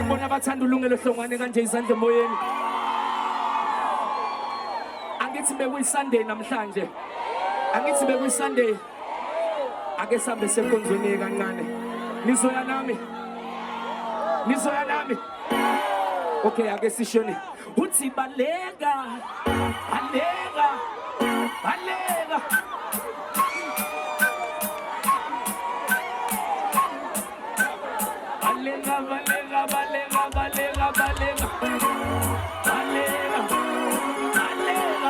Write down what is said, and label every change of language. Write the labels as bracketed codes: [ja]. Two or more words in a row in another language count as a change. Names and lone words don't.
[zu] abathanda ulungelo hlongwane kanje izandla emoyeni. Angithi bekuyisunday namhlanje. Angithi bekuyisunday. Ake sambe senkonzweni kancane. Nizoya nami. Nizoya nami. Okay, ake sishone. Uthi balega. Balega. Balega. Balega, balega, balega, balega, balega. Balega. Balega.